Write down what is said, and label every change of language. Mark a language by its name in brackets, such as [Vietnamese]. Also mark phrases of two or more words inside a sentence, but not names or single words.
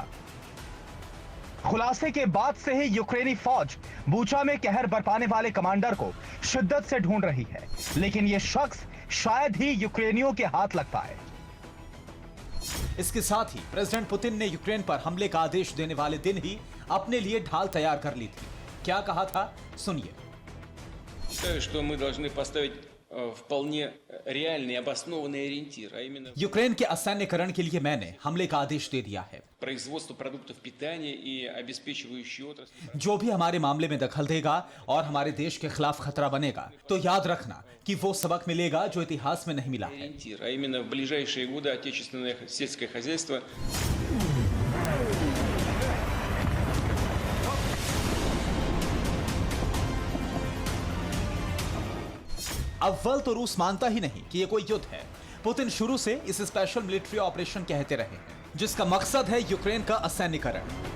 [Hindi] खुलासे के बाद से ही यूक्रेनी फौज बूचा में कहर बरपाने वाले कमांडर को शिद्दत से ढूंढ रही है, लेकिन यह शख्स शायद ही यूक्रेनियों के हाथ लग पाए। इसके साथ ही प्रेसिडेंट पुतिन ने यूक्रेन पर हमले का आदेश देने वाले दिन ही अपने लिए ढाल तैयार कर ली थी। क्या कहा था, सुनिए। [Russian] Считаю, что мы должны поставить вполне реальный и обоснованный ориентир, а именно [Hindi] यूक्रेन के असैन्यकरण के लिए मैंने हमले का आदेश दे दिया है। [Russian] производство продуктов питания и обеспечивающие отрасли. [Hindi] जो भी हमारे मामले में दखल देगा और हमारे देश के खिलाफ खतरा बनेगा, तो याद रखना कि वो सबक मिलेगा जो इतिहास में नहीं मिला है। [Russian] Ориентир, а именно в ближайшие годы отечественное сельское хозяйство [Hindi] अव्वल तो रूस मानता ही नहीं कि ये कोई युद्ध है। पुतिन शुरू से इसे [English] special military operation [Hindi] कहते रहे हैं, जिसका मकसद है यूक्रेन का असैन्यकरण।